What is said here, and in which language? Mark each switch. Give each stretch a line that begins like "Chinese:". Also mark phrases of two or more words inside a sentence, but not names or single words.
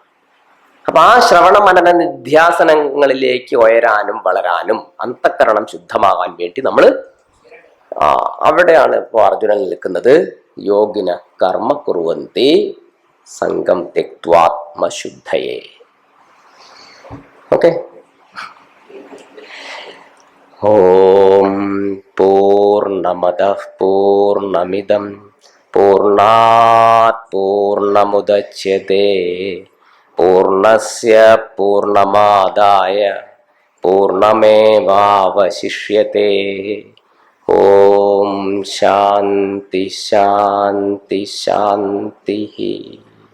Malayalam: അപ്പൊ ആ ശ്രവണ മനന നിധ്യാസനങ്ങളിലേക്ക് ഉയരാനും വളരാനും അന്തഃകരണം ശുദ്ധമാകാൻ വേണ്ടി നമ്മൾ അവിടെയാണ് ഇപ്പോൾ അർജുനൻ നിൽക്കുന്നത്.
Sanskrit: യോഗിന കർമ്മ കുറുവന്തി സംഗം തെക്വാത്മശുദ്ധയേ. ഓക്കെ. ഓം പൂർണ്ണമദഃ പൂർണ്ണമിദം പൂർണ്ണാത് പൂർണ്ണമുദച്യത്തെ പൂർണ്ണസ്യ പൂർണ്ണമാദായ പൂർണ്ണമേവാവശിഷ്യത്തെ. ഓം ശാന്തി ശാന്തി ശാന്തി.